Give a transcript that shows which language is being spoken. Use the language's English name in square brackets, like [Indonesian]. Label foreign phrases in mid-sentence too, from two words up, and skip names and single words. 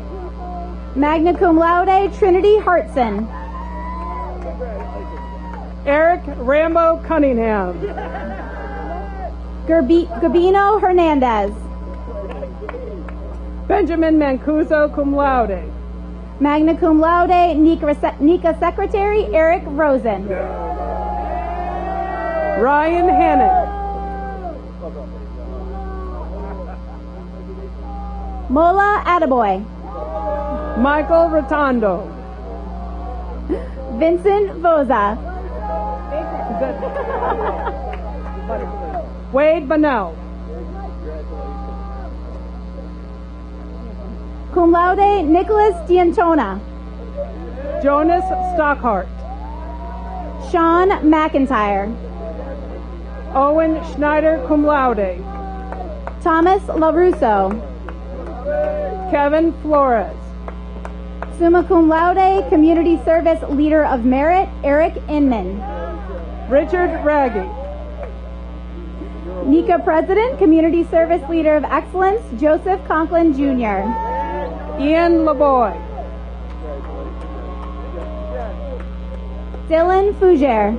[Latin] Magna cum laude, [English] Trinity Hartson. Eric Rambo Cunningham. Gabino Hernandez. Benjamin Mancuso, [Latin] cum laude. Magna cum laude, [English] Nika Secretary, Eric Rosen. Ryan Hannon. Mola Attaboy. Michael Rotondo. Vincent Voza. Wade Bunnell. [Latin] Cum laude, [English] Nicholas D'Antona. Jonas Stockhart. Sean McIntyre. Owen Schneider, [Latin] cum laude. [English] Thomas LaRusso. Kevin Flores. [Latin] Summa cum laude, [English] Community Service Leader of Merit, Eric Inman. Richard Raggy. NICA President, Community Service Leader of Excellence, Joseph Conklin Jr. Ian LeBoy. Dylan Fougere.